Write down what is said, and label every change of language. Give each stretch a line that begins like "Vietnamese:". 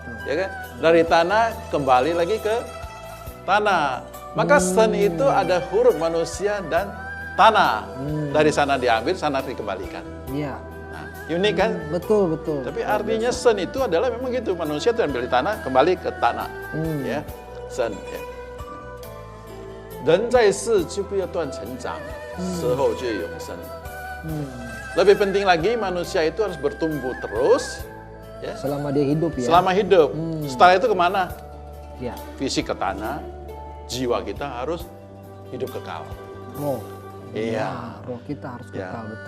Indonesian: Ya kan? Dari tanah kembali lagi ke tanah. Maka sen itu ada huruf manusia dan tanah. Dari sana diambil, sana dikembalikan. Iya. Nah, unik kan? Betul. Tapi artinya sen itu adalah memang gitu. Manusia itu ambil di tanah, kembali ke tanah. Ya, sen. Ya.
Chinese: 人在世就不要断成长，死后就永生。
Indonesian: Lebih penting lagi manusia itu harus bertumbuh terus, ya. Selama dia hidup ya. Selama hidup. Setelah itu kemana? Ya. Fisik ke tanah, jiwa kita harus hidup kekal. Roh. Iya. Roh kita harus kekal. Betul.